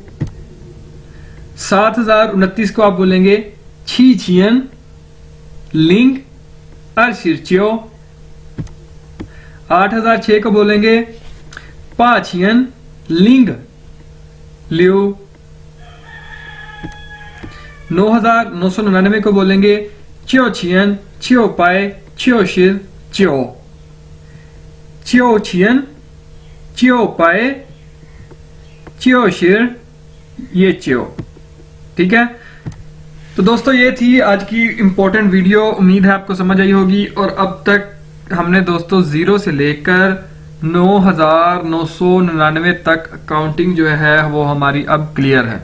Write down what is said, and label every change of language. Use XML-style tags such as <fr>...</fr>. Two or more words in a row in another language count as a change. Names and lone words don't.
<zh>7029</zh> <hi>को आप बोलेंगे</hi> <zh>七千零二十九. 8006</zh> <hi>को बोलेंगे</hi> <zh>八千零六. 9999</zh> <hi>को बोलेंगे</hi> <zh>九千九百九十九. 九千九百九十一九,</zh> <hi>ठीक है। तो दोस्तों ये थी आज की</hi> <en>important video,</en> <hi>उम्मीद है आपको समझ आई होगी। और अब तक हमने दोस्तों 0 से लेकर 9999 तक काउंटिंग जो है वो हमारी अब क्लियर है।</hi>